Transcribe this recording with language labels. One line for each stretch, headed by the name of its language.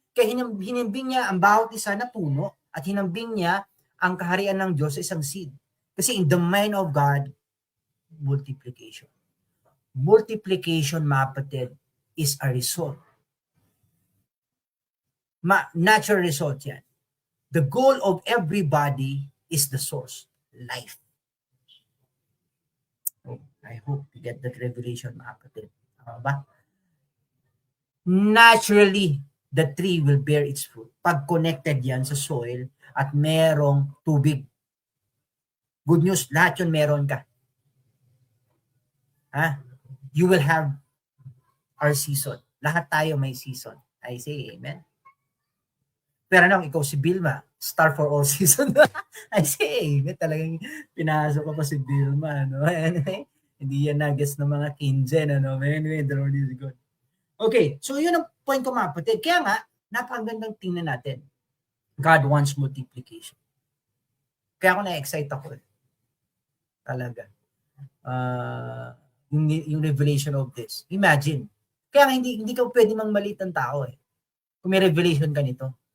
Filipino: Kaya hinambing niya ang bawat isa na puno at hinambing niya ang kaharian ng Diyos sa isang seed. Kasi
English: in the mind of God, multiplication. Multiplication,
Filipino: mga kapatid,
English: is a result. Natural result
Filipino: yan.
English: The goal of everybody is the source, life. I hope you get that revelation,
Filipino: mga kapatid. Ba?
English: Naturally, the tree will bear its fruit.
Filipino: Pag connected yan sa soil at merong tubig.
English: Good news,
Filipino: lahat yun meron ka.
English: You will have our season.
Filipino: Lahat tayo may
English: season. I say amen.
Filipino: Pero ikaw si
English: Vilma, star for all season. I say amen.
Filipino: Talagang pinasok ko pa si Vilma. No?
English: Anyway,
Filipino: hindi yan nag-guess ng mga kinjen.
English: Anyway, the Lord is good.
Filipino: Okay, so yun ang point ko, mga kapatid. Kaya napakagandang tingnan natin.
English: God wants multiplication.
Filipino: Kaya ako na-excite ako. Talaga. Yung
English: revelation of this. Imagine.
Filipino: Kaya hindi ka pwede mang maliit ng tao. Kung may revelation ka nito.